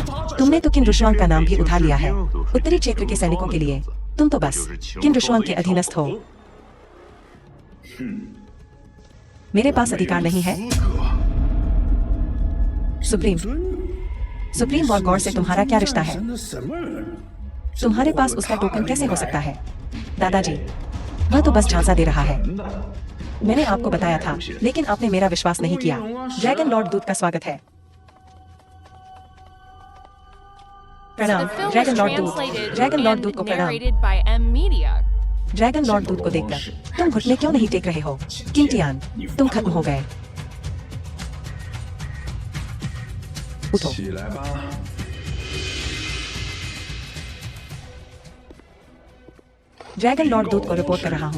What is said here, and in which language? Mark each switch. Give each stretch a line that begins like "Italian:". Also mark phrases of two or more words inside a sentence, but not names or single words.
Hindi: तुमने तो किन रुशवांग का नाम भी उठा लिया है उत्तरी क्षेत्र के सैनिकों के लिए। तुम तो बस किन रुशवांग के अधीनस्थ हो। मेरे पास अधिकार नहीं है। सुप्रीम और गौर से तुम्हारा क्या रिश्ता है?
Chinese: 神的什么人？
Hindi: तुम्हारे पास उसका टोकन कैसे हो सकता है? दादाजी, वह तो बस झांसा दे रहा है। मैंने आपको बताया था, लेकिन आपने मेरा विश्वास नहीं किया। ड्रैगन लॉर्ड दूत का स्वागत है। प्रणाम,
English: The film
Hindi: ड्रैगन
English: was
Hindi: लॉर्ड दूत।
English: translated
Hindi: ड्रैगन लॉर्ड दूत
English: and
Hindi: को प्रणाम।
English: narrated by M Media.
Hindi: ड्रैगन लॉर्ड दूत को देखकर तुम घुटने क्यों नहीं टेक रहे हो? किंटियान, तुम खत्म हो गए। उठो।
Chinese: 起来吧。
Hindi: ड्रैगन लॉर्ड दूत को रिपोर्ट कर रहा हूँ।